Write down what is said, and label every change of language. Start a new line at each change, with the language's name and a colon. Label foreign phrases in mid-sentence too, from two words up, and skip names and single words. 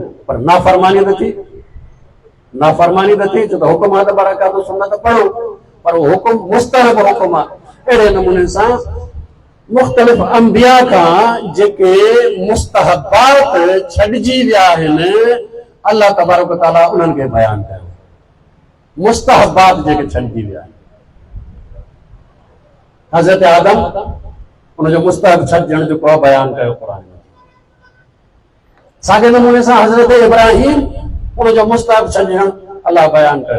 Sindhi: पर नाफ़रमानी न थी, नाफ़रमानी न थी, छो त हुकुम आहे त बरकातूं सुन्नत पढ़ो, पर हुकुम मुस्तहब हुकुम आहे। अहिड़े नमूने सां मुख़्तलिफ़ अंबिया खां जेके मुस्तहबात छॾिजी विया आहिनि,
Arabic: الله تبارك و تعالى
Sindhi: उन्हनि खे बयानु कयो। मुस्तहबात जेके छॾिजी विया आहिनि, हज़रत आदम उनजो मुस्तहब छॾजण जेको आहे बयानु कयो क़ुरान में। साॻे नमूने सां हज़रत इब्राहिम उनजो मुस्तहब छॾजण अल्लाह बयानु कयो।